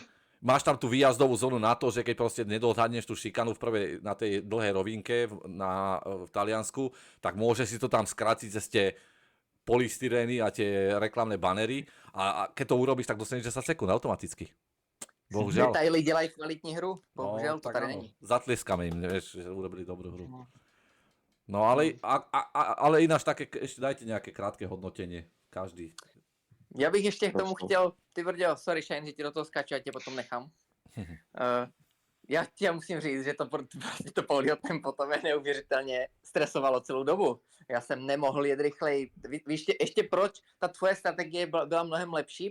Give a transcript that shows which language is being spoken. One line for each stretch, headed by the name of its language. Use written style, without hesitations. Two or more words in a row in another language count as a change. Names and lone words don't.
Slovak: máš tam tú výjazdovú zónu na to, že keď proste nedohľadneš tú šikanu na tej dlhej rovinke v Taliansku, tak môžeš si to tam skrátiť cez tie polystyrény a tie reklamné banery a keď to urobíš, tak dostaneš 10 sekúnd automaticky. Bohužiaľ.
Czech: Detaily dělají kvalitní hru, bohužel to tak tady
Slovak: áno.
Czech: není.
Slovak: Zatlieskame im, vieš, že urobili dobrú hru. No ale, ale ináč také, ešte dajte nejaké krátke hodnotenie, každý.
Czech: Já bych ještě k tomu Prostor. chtěl, ty Brďo, sorry Shane, že ti do toho skáču, já tě potom nechám. Já ti musím říct, že to Pauliho tempo to mě neuvěřitelně stresovalo celou dobu. Já jsem nemohl jet rychleji. Víš ještě proč ta tvoje strategie byla mnohem lepší?